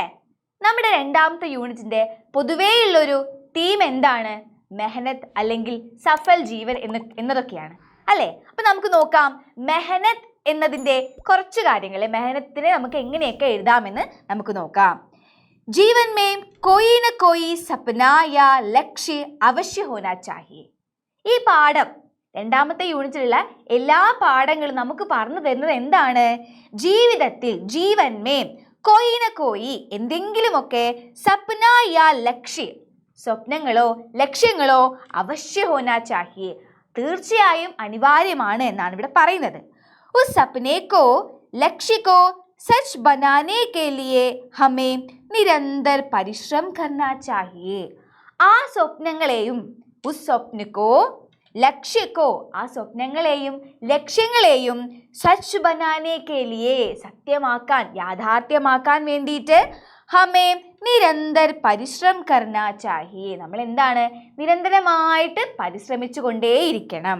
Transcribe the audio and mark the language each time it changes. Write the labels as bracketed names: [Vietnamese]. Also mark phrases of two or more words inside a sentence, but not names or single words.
[Malayalam] നമ്മുടെ രണ്ടാമത്തെ യൂണിറ്റിന്റെ പൊതുവേയുള്ളൊരു തീം എന്താണ്? മെഹനത്ത് അല്ലെങ്കിൽ [Hindi] सफल जीवन [Malayalam] എന്നതൊക്കെയാണ് അല്ലേ. അപ്പൊ നമുക്ക് നോക്കാം മെഹനത്ത് എന്നതിൻ്റെ കുറച്ച് കാര്യങ്ങൾ, മെഹനത്തിനെ നമുക്ക് എങ്ങനെയൊക്കെ എഴുതാമെന്ന് നമുക്ക് നോക്കാം. [Hindi] जीवन में कोई न कोई सपना या लक्ष्य अवश्य होना चाहिए. [Malayalam] ഈ പാഠം രണ്ടാമത്തെ യൂണിറ്റിലുള്ള എല്ലാ പാഠങ്ങളും നമുക്ക് പറഞ്ഞു തരുന്നത് എന്താണ്? ജീവിതത്തിൽ [Hindi] जीवन में कोई न कोई [Malayalam] എന്തെങ്കിലുമൊക്കെ [Hindi] सपना या लक्ष्य [Malayalam] സ്വപ്നങ്ങളോ ലക്ഷ്യങ്ങളോ [Hindi] अवश्य होना चाहिए [Malayalam] തീർച്ചയായും അനിവാര്യമാണ് എന്നാണ് ഇവിടെ പറയുന്നത്. [Hindi] उस सपने को लक्ष्य को सच बनाने के लिए हमें निरंतर परिश्रम करना चाहिए. [Malayalam] ആ സ്വപ്നങ്ങളെയും [Hindi] उस स्वप्न को लक्ष्य को [Malayalam] ആ സ്വപ്നങ്ങളെയും ലക്ഷ്യങ്ങളെയും [Hindi] सच बनाने के लिए [Malayalam] സത്യമാക്കാൻ യാഥാർത്ഥ്യമാക്കാൻ വേണ്ടിയിട്ട് [Hindi] हमें निरंतर परिश्रम करना चाहिए [Malayalam] നമ്മൾ എന്താണ് നിരന്തരമായിട്ട് പരിശ്രമിച്ചു കൊണ്ടേയിരിക്കണം.